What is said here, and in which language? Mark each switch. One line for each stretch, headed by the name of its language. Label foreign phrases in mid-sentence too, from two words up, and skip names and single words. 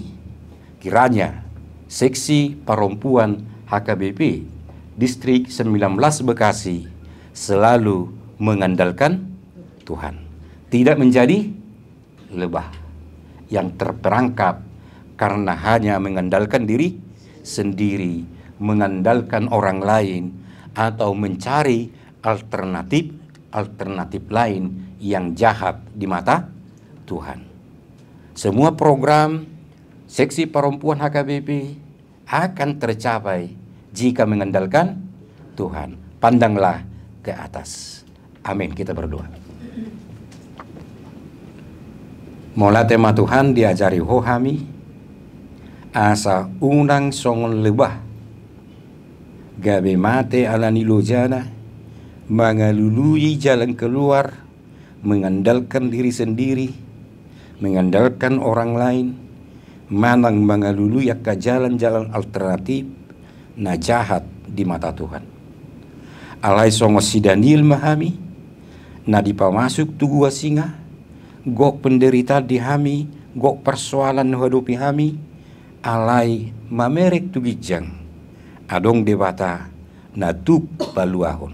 Indonesian: Kiranya Seksi Perempuan HKBP Distrik 19 Bekasi selalu mengandalkan Tuhan, tidak menjadi lebah yang terperangkap karena hanya mengandalkan diri sendiri, mengandalkan orang lain, atau mencari alternatif lain yang jahat di mata Tuhan. Semua program Seksi Perempuan HKBP akan tercapai jika mengandalkan Tuhan. Pandanglah ke atas. Amin. Kita berdoa.
Batak Toba: Mola tema Tuhan diajari hohami asa unang songon lebah gabe mate ala nilojana mengalului
Indonesian: jalan keluar, mengandalkan diri sendiri, mengandalkan orang lain,
Batak Toba: manang mengalului
Indonesian: ke jalan-jalan alternatif na jahat di mata Tuhan.
Batak Toba: Alai songo si Daniel mahami na dipamasuk tu gua singa, gok penderita di hami, gok persoalan hadupi hami, alai mamerek tu gijang adong debata na tuk paluahon.